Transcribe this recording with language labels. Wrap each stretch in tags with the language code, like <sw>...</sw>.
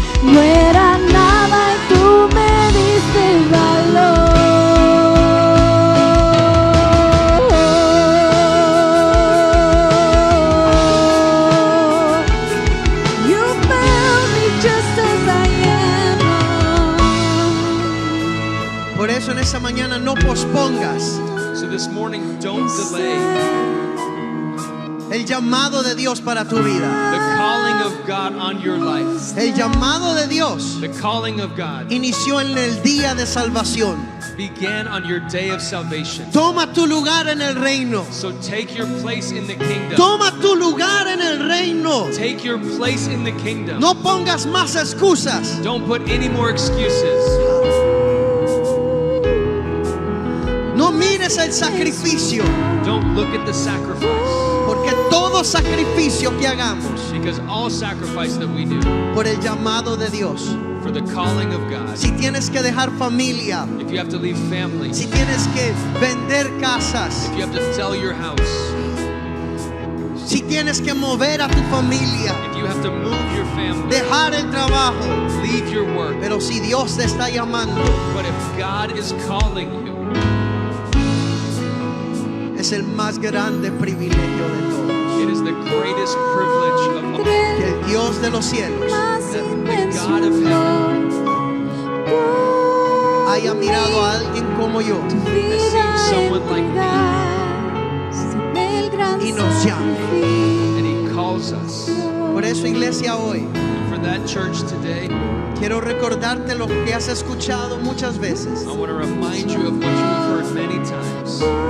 <es>No era nada y tú me diste valor.</es> <en>You found me just as I am.</en> <es>Por eso en esta mañana no pospongas</es> <en>So this morning, don't delay</en> <es>el llamado de Dios para tu vida.</es> <en>the calling of God on your life.</en> <es>El llamado de Dios</es> <en>The calling of God</en> <es>inició en el día de salvación.</es> <en>began on your day of salvation.</en> <es>Toma tu lugar en el reino.</es> <en>So take your place in the kingdom.</en> <es>Toma tu lugar en el reino.</es> <en>Take your place in the kingdom.</en> <es>No pongas más excusas.</es> <en>Don't put any more excuses.</en> <es>No mires el sacrificio,</es> <en>Don't look at the sacrifice.</en> <es>porque todo sacrificio que hagamos</es> <en>Because all sacrifice that we do</en> <es>por el llamado de Dios,</es> <en>for the calling of God,</en> <es>si tienes que dejar familia,</es> <en>if you have to leave family,</en> <es>si tienes que vender casas,</es> <en>if you have to sell your house,</en> <es>si tienes que mover a tu familia,</es> <en>if you have to move your family,</en> <es>dejar el trabajo,</es> <en>leave your work.</en> <es>pero si Dios te está llamando,</es> <en>But if God is calling you,</en> <es>es el más grande privilegio de todos.</es> <en>it is the greatest privilege of all.</en> <es>Que el Dios de los cielos</es> <en>The God of heaven</en> <es>haya mirado a alguien como yo</es> <en>has seen someone like me,</en> <es>y nos llame.</es> <en>and He calls us.</en> <es>Por eso, iglesia, hoy</es> <en>And for that church today,</en> <es>quiero recordarte lo que has escuchado muchas veces.</es> <en>I want to remind you of what you have heard many times.</en>